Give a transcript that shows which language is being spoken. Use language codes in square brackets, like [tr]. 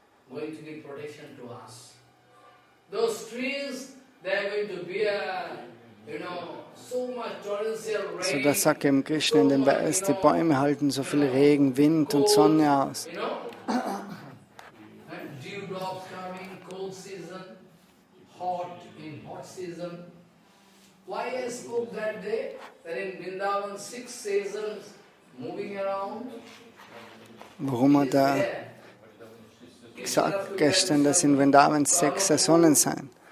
[en] Going to give protection to us. Those trees, they are going to bear, so much torrential rain. [de] So das sagt eben Krishna in dem Vers, die Bäume halten so viel Regen, Wind und Sonne aus. [en] Dew drops coming, cold season, hot season. Why I spoke that day, that in Vrindavan 6 seasons moving around? [de] Warum hat er gesagt gestern, dass in Vrindavan 6 Saisonen seien?